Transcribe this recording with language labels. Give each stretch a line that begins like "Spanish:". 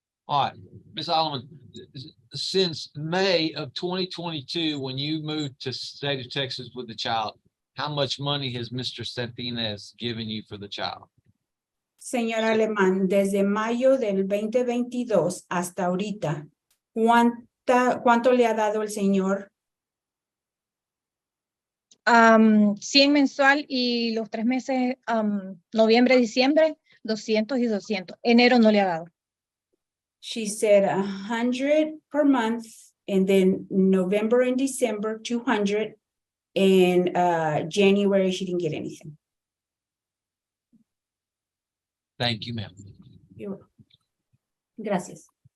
English: All right, Ms. Alleman, since May of 2022, when you moved to state of Texas with the child, how much money has Mr. Santinez given you for the child?
Spanish: Señor Alemán, desde mayo del 2022 hasta ahorita, ¿cuánto le ha dado el señor? 100 mensual y los 3 meses, noviembre, diciembre, 200 y 200. Enero no le ha dado.
English: She said 100 per month, and then November and December, 200, and January, she didn't get anything. Thank you, ma'am. You're welcome.
Spanish: Gracias.